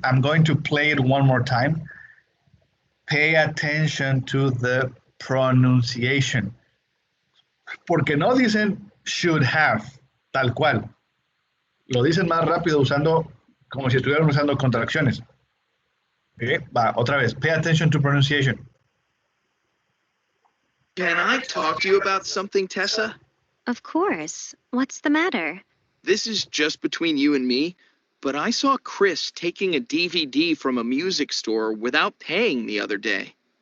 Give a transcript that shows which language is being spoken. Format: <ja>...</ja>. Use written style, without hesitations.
<en>I'm going to play it one more time. Pay attention to the pronunciation.</en> <es>Porque no dicen should have, tal cual. Lo dicen más rápido usando, como si estuvieran usando contracciones. Okay. Va, otra vez.</es> <en>Pay attention to pronunciation. Can I talk to you about something, Tessa? Of course. What's the matter? This is just between you and me, but I saw Chris taking a DVD from a music store without paying the other day.</en>